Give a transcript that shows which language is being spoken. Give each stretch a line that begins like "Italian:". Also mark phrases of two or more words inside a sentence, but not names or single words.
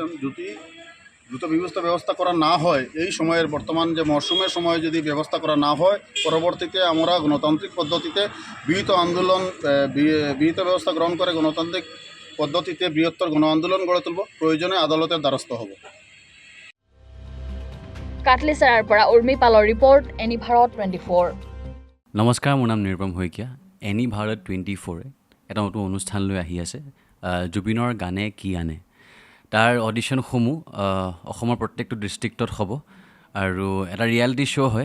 Bangla: যদি দ্রুত ব্যবস্থা করা না হয়, এই সময়ের বর্তমান যে মরশুমের সময় যদি ব্যবস্থা করা না হয়, পরবর্তীতে আমরা গণতান্ত্রিক পদ্ধতিতে বিহিত ব্যবস্থা গ্রহণ করে গণতান্ত্রিক পদ্ধতিতে বৃহত্তর গণ আন্দোলন গড়ে তুলব, প্ৰয়োজনে আদালতের দ্বারস্থ হ'ব।
Assamese: কাটলিচাৰাৰ পৰা উৰ্মি পালৰ ৰিপৰ্ট, এনি ভাৰত 24। নমস্কাৰ, মোৰ নাম নিৰুপম শইকীয়া। এনি ভাৰত 24 এটা নতুন অনুষ্ঠান লৈ আহি আছে, জুবিনৰ গানে কি আনে। তাৰ অডিশ্যনসমূহ অসমৰ প্ৰত্যেকটো ডিষ্ট্ৰিক্টত হ'ব আৰু এটা ৰিয়েলিটি শ্ব' হয়।